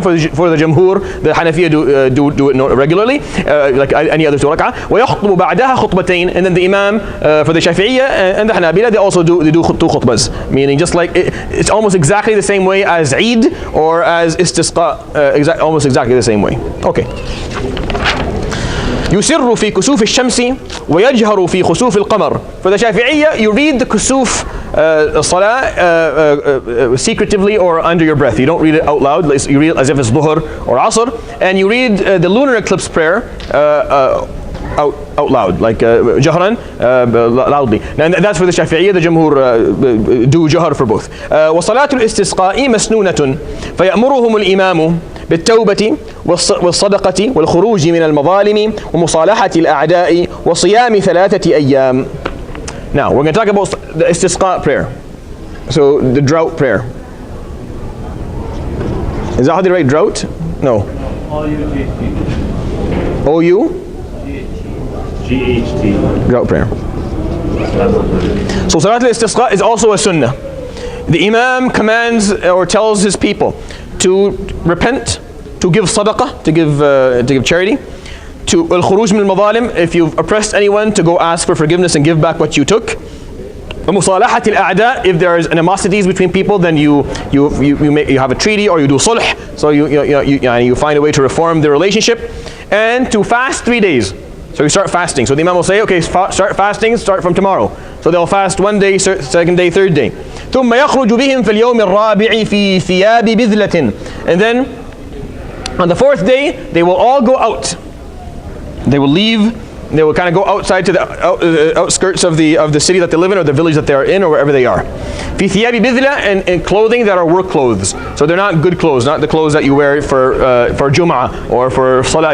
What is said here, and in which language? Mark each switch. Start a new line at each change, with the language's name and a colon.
English: For the Jumhur, the Hanafiya do it regularly, like any other 2 rak'ah.
Arabic: وَيَخْطُبُ بَعْدَهَا خُطْبَتَيْن.
English: And then the Imam, for the Shafi'iyya and the Hanabila, they also do 2 khutbas. Meaning just like, it's almost exactly the same way as Eid or as Istisqa, almost exactly the same way. Okay.
Arabic: يسر في كسوف الشمس ويجهر في خسوف القمر.
English: For the Shafi'iyya, you read the kusuf salah secretively or under your breath. You don't read it out loud. You read it as if it's Dhuhr or Asr, and you read the lunar eclipse prayer out loud, like jahran, loudly. And that's for the Shafi'iyya. The Jumhur do jahar for both.
Arabic: وصلاة الاستسقاء مسنونة فيأمرهم الإمام بالتوبة والصدقة والخروج من المظالم ومصالحة الأعداء وصيام 3 أيام.
English: Now we're going to talk about the istisqa prayer. So the drought prayer. Is that how they write drought? No. O-U-G-H-T. Drought prayer. So Salat al-Istisqa is also a sunnah. The Imam commands or tells his people to repent, to give sadaqah, to give charity, to al-khuruj min al-madhalim, if you've oppressed anyone, to go ask for forgiveness and give back what you took.
Arabic: ومصالحة الأعداء,
English: if there is animosities between people, then you have a treaty or you do sulh, so you find a way to reform the relationship, and to fast 3 days. So you start fasting. So the Imam will say, okay, start fasting, start from tomorrow. So they'll fast 1 day, 2nd day, 3rd day.
Arabic: ثم يخرج بهم في اليوم الرابع في ثياب بذلة.
English: And then on the 4th day, they will all go out. They will leave. They will kind of go outside to the outskirts of the city that they live in, or the village that they are in, or wherever they are.
Arabic: في ثياب بذلة,
English: and clothing that are work clothes. So they're not good clothes, not the clothes that you wear for Jum'ah or for Salah.